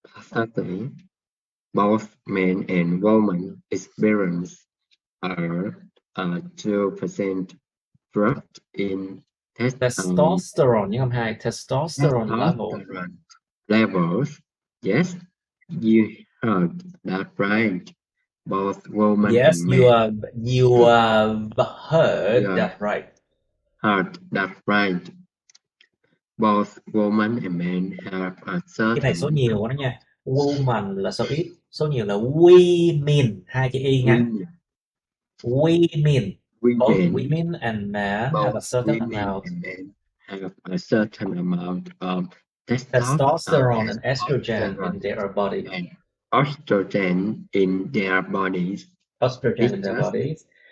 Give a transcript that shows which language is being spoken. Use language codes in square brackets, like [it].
[en] 30, both men and women experience a 2% drop in [vi] testosterone, nhưng không hai, testosterone [en] levels. Yes, you heard that right. Both women yes, and men. you have heard that right. Heard that right. Both women and men have a certain. [vi] Cái này số nhiều quá đó nha. Woman là số ít, số nhiều là women, hai chữ y nha. [en] Women. Both women and men have a certain amount. Have a certain amount of testosterone and estrogen in their body. And estrogen in their bodies. Estrogen in their bodies.